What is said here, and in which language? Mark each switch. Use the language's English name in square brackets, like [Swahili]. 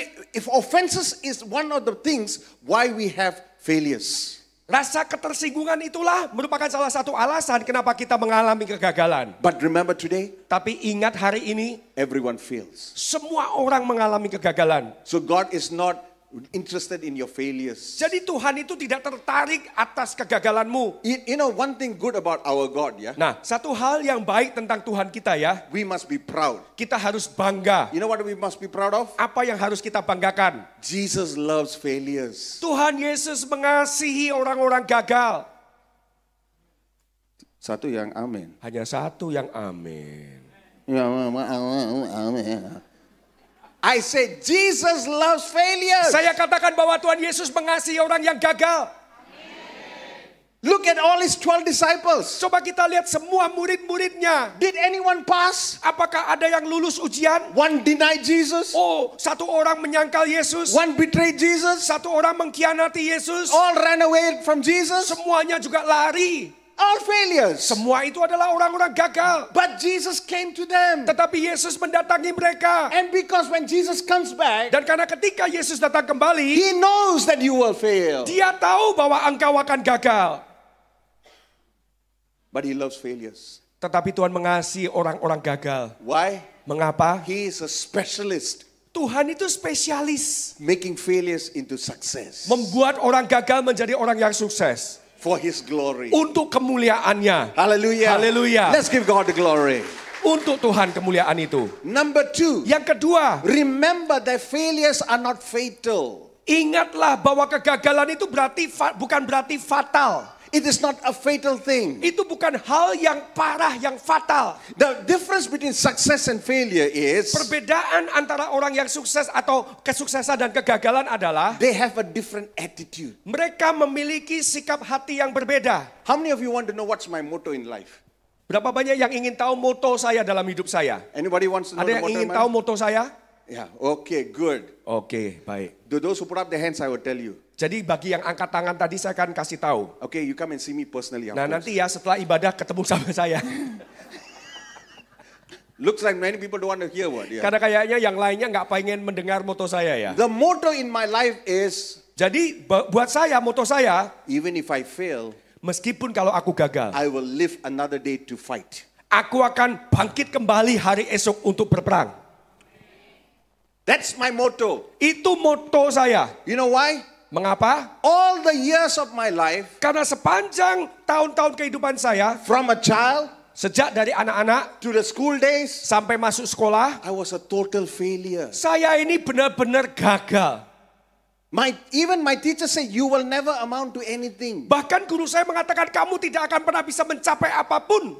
[English] If offenses is one of the things why we have failures. [Indonesian] Rasa ketersinggungan itulah merupakan salah satu alasan kenapa kita mengalami kegagalan. [English] But remember today, [Indonesian] Tapi ingat hari ini, [English] everyone fails. [Indonesian] semua orang mengalami kegagalan. [English] So God is not interested in your failures. [Indonesian] Jadi Tuhan itu tidak tertarik atas kegagalanmu. [English] You know one thing good about our God, yeah? [Indonesian] Nah, satu hal yang baik tentang Tuhan kita ya, [English] We must be proud. [Indonesian] kita harus bangga. [English] You know what we must be proud of? [Indonesian] Apa yang harus kita banggakan? [English] Jesus loves failures. [Indonesian] Tuhan Yesus mengasihi orang-orang gagal. Satu yang amin. Hanya satu yang amin. [English] Amin. I say Jesus loves failures. [Indonesian] Saya katakan bahwa Tuhan Yesus mengasihi orang yang gagal. [English] Look at all his 12 disciples. [Indonesian] Coba kita lihat semua murid-muridnya. [English] Did anyone pass? [Indonesian] Apakah ada yang lulus ujian? [English] One denied Jesus. [Indonesian] Oh, satu orang menyangkal Yesus. [English] One betrayed Jesus. [Indonesian] Satu orang mengkhianati Yesus. [English] All ran away from Jesus. [Indonesian] Semuanya juga lari. [English] All failures. [Indonesian] Semua itu adalah orang-orang gagal. [English] But Jesus came to them. [Indonesian] Tetapi Yesus mendatangi mereka. [English] And because when Jesus comes back, [Indonesian] Dan karena ketika Yesus datang kembali, [English] he knows that you will fail. [Indonesian] dia tahu bahwa engkau akan gagal. [English] But he loves failures. [Indonesian] Tetapi Tuhan mengasihi orang-orang gagal. [English] Why? [Indonesian] Mengapa? [English] He is a specialist [Indonesian] Tuhan itu spesialis. [English] making failures into success. [Indonesian] Membuat orang gagal menjadi orang yang sukses. [English] For his glory. [Indonesian] Untuk kemuliaannya. Hallelujah. Hallelujah. [English] Let's give God the glory. [Indonesian] Untuk Tuhan kemuliaan itu. [English] Number 2. [Indonesian] Yang kedua, [English] Remember that failures are not fatal. [Indonesian] ingatlah bahwa kegagalan itu bukan berarti fatal. [English] It is not a fatal thing. [Indonesian] Itu bukan hal yang parah, yang fatal. [English] The difference between success and failure is [Indonesian] Perbedaan antara orang yang sukses atau kesuksesan dan kegagalan adalah [English] they have a different attitude. [Indonesian] mereka memiliki sikap hati yang berbeda. [English] How many of you want to know what's my motto in life? [Indonesian] Berapa banyak yang ingin tahu moto saya dalam hidup saya? [English] Anybody wants to know [Indonesian] Ada [English] the [Indonesian] yang [English] motto [Indonesian] ingin [English] in my [Indonesian] tahu [English] life? [Indonesian] moto saya? [English] Yeah, okay, good. [Indonesian] Oke, baik. [English] To those who put up their hands, I will tell you. [Indonesian] Jadi bagi yang angkat tangan tadi saya akan kasih tahu. [English] Okay, you come and see me personally. [Indonesian] Nah [English] afterwards. [Indonesian] nanti ya setelah ibadah ketemu sama saya. [English] Looks like many people don't want to hear what. Yeah. [Indonesian] Karena kayaknya yang lainnya nggak pengen mendengar moto saya ya. [English] The motto in my life is, [Indonesian] Jadi buat saya, moto saya, [English] even if I fail, [Indonesian] meskipun kalau aku gagal, [English] I will live another day to fight. [Indonesian] aku akan bangkit kembali hari esok untuk berperang. [English] That's my motto. [Indonesian] Itu moto saya. [English] You know why? [Indonesian] Mengapa? [English] All the years of my life, [Indonesian] Karena sepanjang tahun-tahun kehidupan saya, [English] from a child [Indonesian] sejak dari anak-anak [English] to the school days, [Indonesian] sampai masuk sekolah, [English] I was a total failure. [Indonesian] saya ini benar-benar gagal. [English] Even my teacher said, you will never amount to anything. [Indonesian] Bahkan guru saya mengatakan kamu tidak akan pernah bisa mencapai apapun.